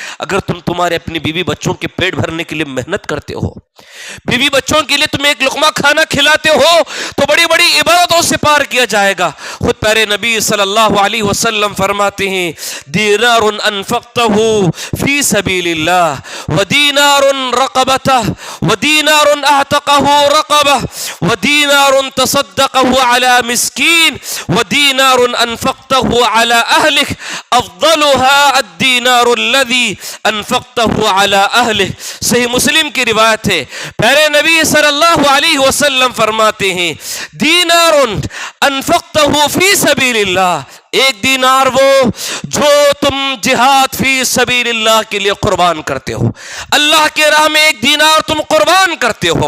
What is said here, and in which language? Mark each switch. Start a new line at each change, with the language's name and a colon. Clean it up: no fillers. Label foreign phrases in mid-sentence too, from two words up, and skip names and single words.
Urdu: اگر تمہارے اپنی بیوی بچوں کے پیٹ بھرنے کے لیے محنت کرتے ہو، بیوی بچوں کے لیے تم ایک لقمہ کھانا کھلاتے ہو تو بڑی بڑی عبادتوں سے پار کیا جائے گا۔ خود پیارے نبی
Arabic: صلی اللہ علیہ وسلم
Urdu: فرماتے ہیں
Arabic: دینار انفقتہ فی سبیل اللہ ودینار رقبتہ ودینار اعتقہ رقبہ ودینار تصدقہ علی مسکین ودینار انفقتہ علی أهلك أفضلها الدينار الذي أنفقته على أهلك.
Urdu: صحیح مسلم کی روایت ہے، پیارے نبی
Arabic: صلی اللہ علیہ وسلم
Urdu: فرماتے ہیں
Arabic: دینار انفقتہ فی سبیل اللہ،
Urdu: ایک دینار وہ جو تم جہاد
Arabic: فی سبیل اللہ
Urdu: کے لیے قربان کرتے ہو، اللہ کے راہ میں ایک دینار تم قربان کرتے ہو.